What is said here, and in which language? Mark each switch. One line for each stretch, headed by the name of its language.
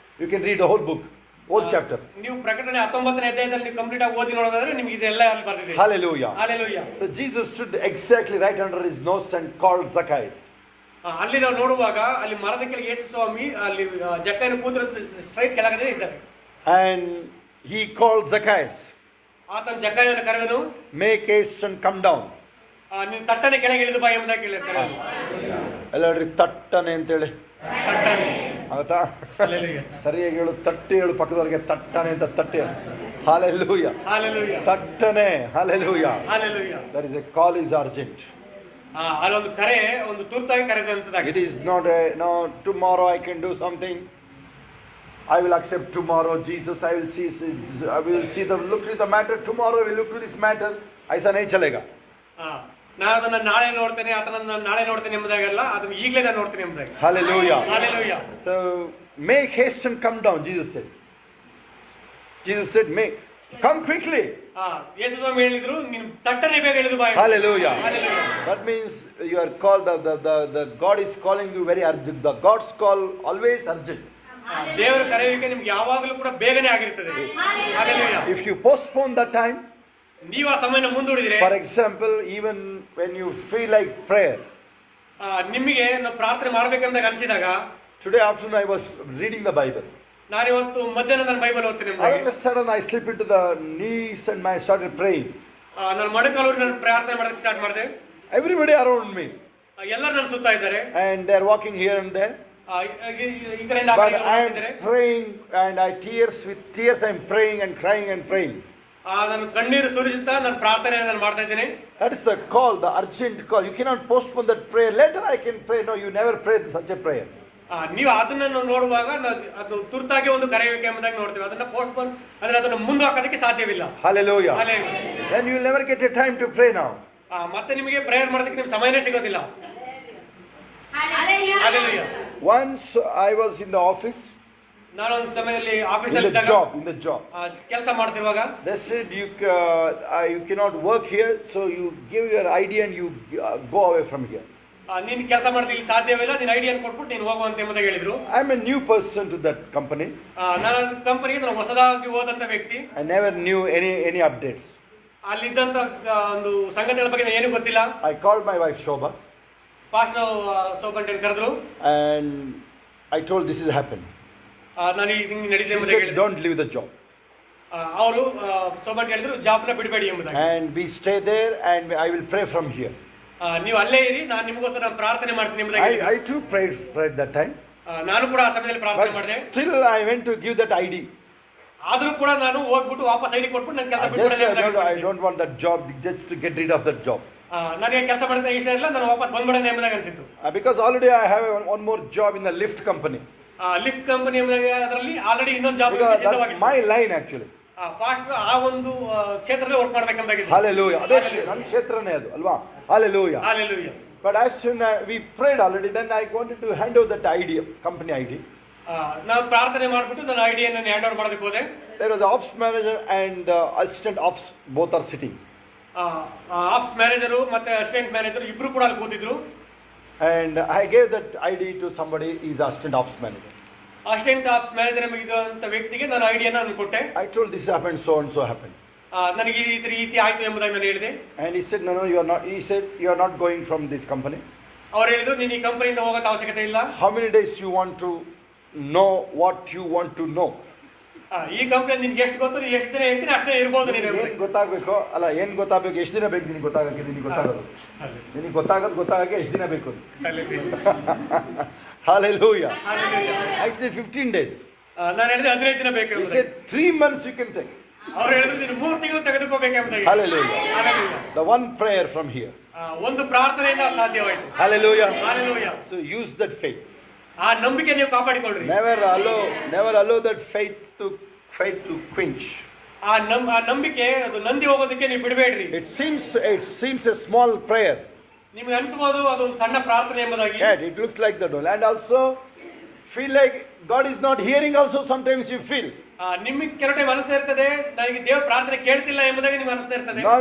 English: You can read the whole book, whole chapter.
Kannada: ನೀವು ಪ್ರಕಟಣೆ 19ನೇ ಅಧ್ಯಾಯದಲ್ಲಿ ನೀವು ಕಂಪ್ಲೀಟ್ ಆಗಿ ಓದಿ ನೋಡೋದಾದ್ರೆ ನಿಮಗೆ ಇದೆಲ್ಲ ಅಲ್ಲಿ ಬರ್ತಿದೆ.
English: Hallelujah. Hallelujah. So Jesus stood exactly right under his nose and called Zacchaeus.
Kannada: ಅಲ್ಲಿ ನಾವು ನೋಡುವಾಗ ಅಲ್ಲಿ ಮರದ ಕೆಳಗೆ ಯೇಸು ಸ್ವಾಮಿ ಅಲ್ಲಿ ಜಕ್ಕಾಯನ ಕೂತ್ರೆ ಸ್ಟ್ರೈಟ್ ಕೆಳಗಡೆ ಇದ್ದಾರೆ.
English: And he called Zacchaeus.
Kannada: ಆತನ ಜಕ್ಕಾಯನ ಕರೆದನು,
English: make haste and come down.
Kannada: ನೀನು ತಟ್ಟನೆ ಕೆಳಗೆ ಇಳಿದು ಬಾ ಎಂಬುದಾಗಿ ಕರೆದನು. ಎಲ್ಲರೂ ತಟ್ಟನೆ ಅಂತೇಳಿ ಆಗುತ್ತಾ? ಸರಿಯಾಗಿ ಹೇಳು, ತಟ್ಟಿ ಹೇಳು, ಪಕ್ಕದವರೆಗೆ ತಟ್ಟನೆ ಅಂತ ತಟ್ಟಿ ಹೇಳು.
English: Hallelujah. Hallelujah.
Kannada: ತಟ್ಟನೆ. Hallelujah.
English: Hallelujah. There is a call is urgent.
Kannada: ಅಲ್ಲೊಂದು ಕರೆ ಒಂದು ತುರ್ತಾಗಿ ಕರೆದಂತದಾಗಿದೆ.
English: It is not a no tomorrow I can do something. I will accept tomorrow Jesus. I will see the look at the matter tomorrow. I will look to this matter.
Hindi: ऐसा नहीं चलेगा.
Kannada: ನಾನು ಅದನ್ನ ನಾಳೆ ನೋಡ್ತೇನೆ ಅಥವಾ ನಾನು ನಾಳೆ ನೋಡ್ತೇನೆ ಎಂಬುದಾಗಲ್ಲ, ಅದನ್ನ ಈಗಲೇ ನಾನು ನೋಡ್ತೇನೆ ಎಂಬುದಾಗಿ.
English: Hallelujah. Hallelujah. So make haste and come down, Jesus said. Jesus said, make come quickly.
Kannada: ಯೇಸು ಸ್ವಾಮಿ ಹೇಳಿದ್ರು, ನೀನು ತಟ್ಟನೆ ಬೇಗ ಇಳಿದು ಬಾ.
English: Hallelujah. Hallelujah. That means you are called, the God is calling you very urgent. The God's call always urgent.
Kannada: ದೇವರ ಕರೆಯುವಿಕೆ ನಿಮ್ಗೆ ಯಾವಾಗಲೂ ಕೂಡ ಬೇಗನೆ ಆಗಿರುತ್ತದೆ.
English: Hallelujah. If you postpone that time,
Kannada: ನೀವು ಆ ಸಮಯನ ಮುಂದೂಡಿದ್ರೆ,
English: for example, even when you feel like prayer,
Kannada: ನಿಮಗೆ ನಾವು ಪ್ರಾರ್ಥನೆ ಮಾಡಬೇಕೆಂದ ಅನಿಸಿದಾಗ,
English: today afternoon I was reading the Bible.
Kannada: ನಾನಿವತ್ತು ಮಧ್ಯಾಹ್ನ ನಾನು Bible ಓದ್ತೇನೆ.
English: All of a sudden I slip into the knees and I started praying.
Kannada: ನಾನು ಮೊಣಕಾಲೂರಿ ನಾನು ಪ್ರಾರ್ಥನೆ ಮಾಡೋಕೆ ಸ್ಟಾರ್ಟ್ ಮಾಡಿದೆ.
English: Everybody around me,
Kannada: ಎಲ್ಲರೂ ನನ್ನ ಸುತ್ತಾ ಇದ್ದಾರೆ,
English: and they are walking here and there.
Kannada: ಈ ಕಡೆಯಿಂದ ಆ
English: But
Kannada: ಕಡೆಗೆ
English: I
Kannada: ಹೋಗ್ತಿದ್ದಾರೆ.
English: am praying, and with tears I am praying and crying and praying.
Kannada: ನಾನು ಕಣ್ಣೀರು ಸುರಿಸುತ್ತಾ ನಾನು ಪ್ರಾರ್ಥನೆ ನಾನು ಮಾಡ್ತಾ ಇದ್ದೇನೆ.
English: That is the call, the urgent call. You cannot postpone that prayer. Later I can pray. No, you never pray such a prayer.
Kannada: ನೀವು ಅದನ್ನ ನೋಡುವಾಗ ಅದು ತುರ್ತಾಗಿ ಒಂದು ಕರೆಯುವಿಕೆ ಎಂಬುದಾಗಿ ನೋಡ್ತೀವಿ. ಅದನ್ನ ಪೋಸ್ಟ್ಪೋನ್ ಅಂದ್ರೆ ಅದನ್ನ ಮುಂದೆ ಹಾಕೋದಕ್ಕೆ ಸಾಧ್ಯವಿಲ್ಲ.
English: Hallelujah. Then you will never get a time to pray now.
Kannada: ಮತ್ತೆ ನಿಮಗೆ ಪ್ರೇಯರ್ ಮಾಡೋದಕ್ಕೆ ನಿಮ್ಗೆ ಸಮಯನೇ ಸಿಗೋದಿಲ್ಲ.
English: Hallelujah. Once I was in the office,
Kannada: ನಾನು ಒಂದು ಸಮಯದಲ್ಲಿ ಆಫೀಸ್
English: in
Kannada: ನಲ್ಲಿ
English: the job,
Kannada: ಕೆಲಸ ಮಾಡ್ತಿರುವಾಗ,
English: they said you cannot work here, so you give your ID and you go away from here.
Kannada: ನೀನು ಕೆಲಸ ಮಾಡೋದು ಇಲ್ಲಿ ಸಾಧ್ಯವಿಲ್ಲ, ನೀನು ಐಡಿಯನ್ನು ಕೊಟ್ಬಿಟ್ಟು ನೀನು ಹೋಗುವಂತ ಎಂಬುದಾಗಿ ಹೇಳಿದ್ರು.
English: I am a new person to that company.
Kannada: ನಾನು ಕಂಪನಿಗೆ ನಾನು ಹೊಸದಾಗಿ ಹೋದಂತ ವ್ಯಕ್ತಿ.
English: I never knew any updates.
Kannada: ಅಲ್ಲಿದ್ದಂತ ಒಂದು ಸಂಗತಿಗಳ ಬಗ್ಗೆ ಏನು ಗೊತ್ತಿಲ್ಲ.
English: I called my wife Shobha.
Kannada: Pastor ಸೋಬಂಟನ್ ಕರೆದ್ರು,
English: and I told this is happened.
Kannada: ನಾನು ಹಿಂಗೆ ನಡೀತದೆ
English: She
Kannada: ಎಂಬುದಾಗಿ
English: said,
Kannada: ಹೇಳಿದ್ರು.
English: don't leave the job.
Kannada: ಅವರು ಸೋಬಂಟ್ ಹೇಳಿದ್ರು, ಜಾಬ್ನ ಬಿಡಬೇಡಿ ಎಂಬುದಾಗಿ.
English: And we stay there and I will pray from here.
Kannada: ನೀವು ಅಲ್ಲೇ ಇರಿ, ನಾನು ನಿಮಗೋಸ್ಕರ ಪ್ರಾರ್ಥನೆ ಮಾಡ್ತೀನಿ ಎಂಬುದಾಗಿ.
English: I too prayed that time.
Kannada: ನಾನು ಕೂಡ ಆ ಸಮಯದಲ್ಲಿ ಪ್ರಾರ್ಥನೆ ಮಾಡಿದೆ.
English: Still I went to give that ID.
Kannada: ಆದ್ರೂ ಕೂಡ ನಾನು ಹೋಗ್ಬಿಟ್ಟು ವಾಪಸ್ ಐಡಿ ಕೊಟ್ಬಿಟ್ಟು ನನ್ನ ಕೆಲಸ
English: I don't want that job, just to get rid of that job.
Kannada: ನನಗೆ ಕೆಲಸ ಮಾಡಿದ ಇಷ್ಟ ಇಲ್ಲ, ನಾನು ವಾಪಸ್ ಬಂದ್ಬಿಡೋಣ ಎಂಬುದಾಗಿ ಅನಿಸಿತ್ತು.
English: Because already I have one more job in the lift company.
Kannada: Lift company ಎಂಬುದಾಗಿ ಅದರಲ್ಲಿ ಆಲ್ರೆಡಿ ಇನ್ನೊಂದು ಜಾಬ್ ಸಿದ್ಧವಾಗಿದೆ.
English: My line actually.
Kannada: ಪಾಸ್ಟರ್ ಆ ಒಂದು ಕ್ಷೇತ್ರದಲ್ಲಿ ವರ್ಕ್ ಮಾಡ್ಬೇಕಂತಾಗಿದೆ. Hallelujah. ಅದೇ ನನ್ನ ಕ್ಷೇತ್ರನೇ ಅದು ಅಲ್ವಾ? Hallelujah.
English: Hallelujah. But as soon as we prayed already, then I wanted to hand over that ID, company ID.
Kannada: ನಾನು ಪ್ರಾರ್ಥನೆ ಮಾಡಿಬಿಟ್ಟು ನನ್ನ ಐಡಿಯನ್ನು ಹ್ಯಾಂಡ್ ಓವರ್ ಮಾಡೋದಕ್ಕೆ ಹೋದೆ.
English: There was the ops manager and the assistant ops, both are sitting.
Kannada: Apps manager ಮತ್ತೆ assistant manager ಇಬ್ರು ಕೂಡ ಅಲ್ಲಿ ಕೂತಿದ್ರು.
English: And I gave that ID to somebody, is assistant ops manager.
Kannada: Assistant apps manager ಎಂಬ ವ್ಯಕ್ತಿಗೆ ನಾನು ಐಡಿಯನ್ನು ನಾನು ಕೊಟ್ಟೆ.
English: I told this happened, so and so happened.
Kannada: ನನಗೆ ಈ ರೀತಿ ಆಯ್ತು ಎಂಬುದಾಗಿ ನಾನು ಹೇಳಿದೆ.
English: And he said, no, you are not. He said, you are not going from this company.
Kannada: ಅವ್ರು ಹೇಳಿದ್ರು, ನೀನು ಈ ಕಂಪನಿಯಿಂದ ಹೋಗೋದು ಅವಶ್ಯಕತೆ ಇಲ್ಲ.
English: How many days you want to know what you want to know?
Kannada: ಈ ಕಂಪನಿ ನಿನ್ಗೆ ಎಷ್ಟು ಗೊತ್ತು, ಎಷ್ಟು ದಿನ ಇರ್ತೀನಿ ಅಷ್ಟೇ ಇರ್ಬೋದು. ನೀನು ಏನ್ ಗೊತ್ತಾಗಬೇಕು ಅಲ್ಲ, ಏನ್ ಗೊತ್ತಾಗಬೇಕು, ಎಷ್ಟು ದಿನ ಬೇಕು ನಿನಗೆ ಗೊತ್ತಾಗಕ್ಕೆ? ನಿನಗೆ ಗೊತ್ತಾಗೋದು, ನಿನಗೆ ಗೊತ್ತಾಗಕ್ಕೆ ಎಷ್ಟು ದಿನ ಬೇಕು?
English: Hallelujah. I said 15 days.
Kannada: ನಾನು ಹೇಳಿದೆ 15 ದಿನ ಬೇಕು.
English: He said 3 months you can take.
Kannada: ಅವ್ರು ಹೇಳಿದ್ರು, ನೀನು 3 ತಿಂಗಳು ತೆಗೆದುಕೋಬೇಕಂತ.
English: Hallelujah. The one prayer from here.
Kannada: ಒಂದು ಪ್ರಾರ್ಥನೆಯಿಂದ ಸಾಧ್ಯವಾಯಿತು.
English: Hallelujah. Hallelujah. So use that faith.
Kannada: ಆ ನಂಬಿಕೆ ನೀವು ಕಾಪಾಡಿಕೊಳ್ಳ್ರಿ.
English: Never allow that faith to quench.
Kannada: ಆ ನಂಬಿಕೆ ಅದು ನಂದಿ ಹೋಗೋದಕ್ಕೆ ನೀವು ಬಿಡಬೇಡ್ರಿ.
English: It seems a small prayer.
Kannada: ನಿಮಗೆ ಅನಿಸಬಹುದು ಅದೊಂದು ಸಣ್ಣ ಪ್ರಾರ್ಥನೆ ಎಂಬುದಾಗಿ.
English: Yeah, it looks like that. And also feel like God is not hearing also, sometimes you feel.
Kannada: ನಿಮಗೆ ಕೆಲವು ಟೈಮ್ ಅನಿಸ್ತಾ ಇರ್ತದೆ, ನನಗೆ ದೇವರ ಪ್ರಾರ್ಥನೆ ಕೇಳ್ತಿಲ್ಲ ಎಂಬುದಾಗಿ ನಿಮ್ಗೆ ಅನಿಸ್ತಾ ಇರ್ತದೆ.